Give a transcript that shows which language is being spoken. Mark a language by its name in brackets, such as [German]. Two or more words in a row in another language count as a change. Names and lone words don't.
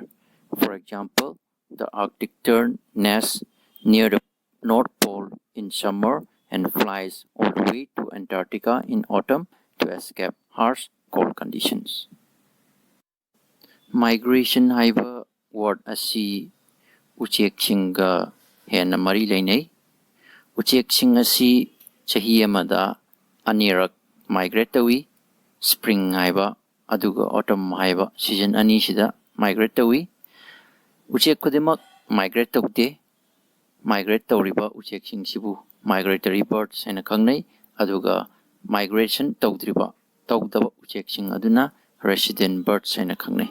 [English] For example, the Arctic tern nests near the North Pole in summer and flies all the way to Antarctica in autumn to escape harsh cold conditions. [Manipuri] Migration haiba word asi ucheksinga hena mari leinai. Ucheksing asi chahi amada anirak migrate tawi. Spring haiba aduga autumn haiba season ani sida migrate tawi. Uchek kudimak migrate tawde. Migrate tawriba ucheksing sibu [English] migratory birds [Manipuri] hena khangnai aduga migration tawdaba ucheksing aduna [English] resident birds [Manipuri] hena khangnai.